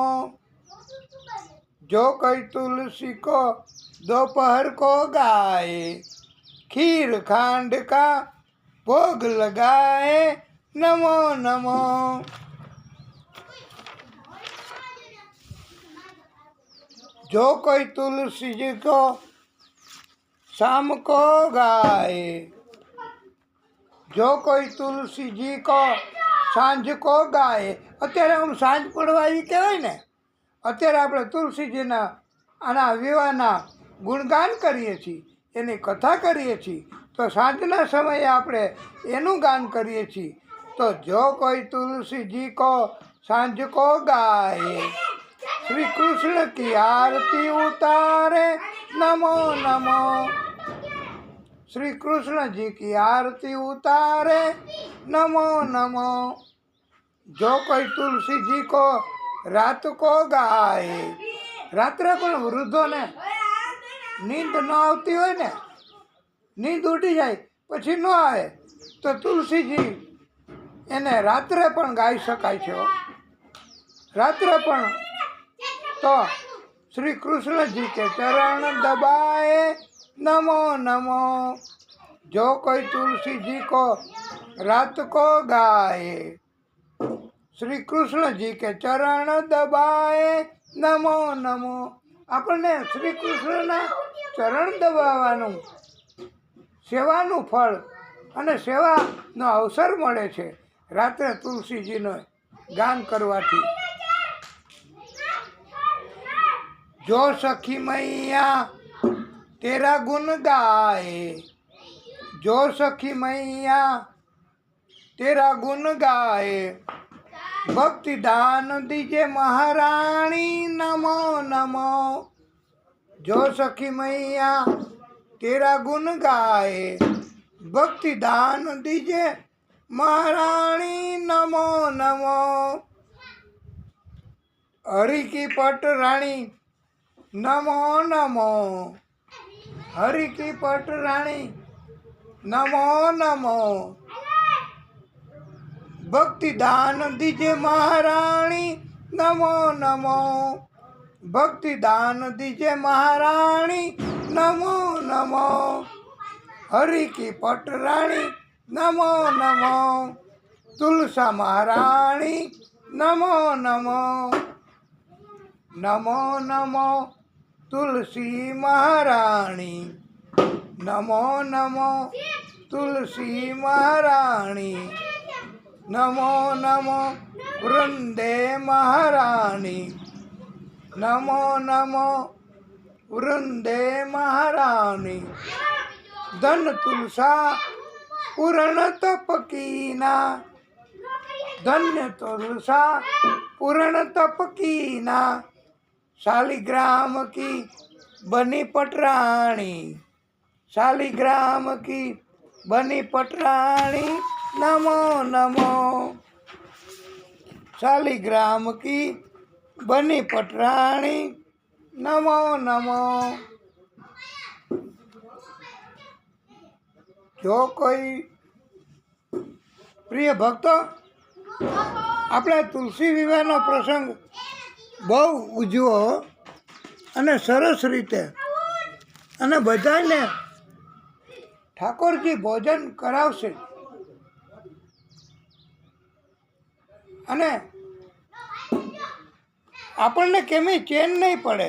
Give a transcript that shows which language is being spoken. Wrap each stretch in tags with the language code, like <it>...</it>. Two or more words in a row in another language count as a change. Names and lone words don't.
<hi>जो कोई तुलसी को दोपहर को गाए, खीर खांड का भोग लगाए, नमो नमो। जो कोई तुलसी जी को शाम को गाए, जो कोई तुलसी जी को साँझ को गाए।</hi> <gu>અત્યારે આમ સાંજ પડવા એ કહેવાય ને, અત્યારે આપણે તુલસીજીના આના વિવાહના ગુણગાન કરીએ છીએ, એની કથા કરીએ છીએ, તો સાંજના સમયે આપણે એનું ગાન કરીએ છીએ।</gu> <hi>तो जो कोई तुलसीजी को साँझ को गाए, श्री कृष्ण की आरती उतारे, नमो नमो। श्री कृष्ण जी की आरती उतारे, नमो नमो। जो कोई तुलसी जी को रात को गाए,</hi> <gu>રાત્રે પણ વૃદ્ધોને નીંદ ન આવતી હોય ને, નીંદ ઉડી જાય પછી ન આવે, તો તુલસીજી એને રાત્રે પણ ગાઈ શકાય છે। રાત્રે પણ તો</gu> <hi>श्री कृष्ण जी के चरण दबाए, नमो नमो। जो कोई तुलसी जी को रात को गाए, श्री कृष्ण जी के चरण दबाए, नमो नमो।</hi> <gu>આપણને શ્રી કૃષ્ણના ચરણ દબાવવાનું સેવાનું ફળ અને સેવાનો અવસર મળે છે રાત્રે તુલસીજીનો ગાન કરવાથી।</gu> <hi>जो सखी मैया तेरा गुण गाए, जो सखी मैया तेरा गुण गाए, भक्ति दान दीजे महारानी, नमो नमो। जो सखी मैया तेरा गुण गाए, भक्ति दान दीजे महारानी, नमो नमो। हरि की पट रानी, नमो नमो। हरि की पट रानी, नमो नमो। भक्ति दान दीजे महारानी, नमो नमो। भक्ति दान दीजे महारानी, नमो नमो। हरि की पट रानी, नमो नमो। तुलसा महारानी, नमो नमो। नमो नमो तुलसी महारानी, नमो नमो तुलसी महारानी, नमो नमो वृंदे महारानी, नमो नमो वृंदे महारानी। धन तुलसा पूर्ण तपकीना, धन्य तुलसा पूर्ण तपकीना। शालिग्राम की बनी पटरानी, शालिग्राम की बनी पटरानी, नमो नमो। शालिग्राम की बनी पटरानी, नमो नमो। जो कोई प्रिय भक्तो,</hi> <gu>આપણે તુલસી વિવાહનો પ્રસંગ બહુ ઉજવો અને સરસ રીતે, અને બધાને ઠાકોરજી ભોજન કરાવશે, અને આપણને કેમી ચેન નહીં પડે।</gu>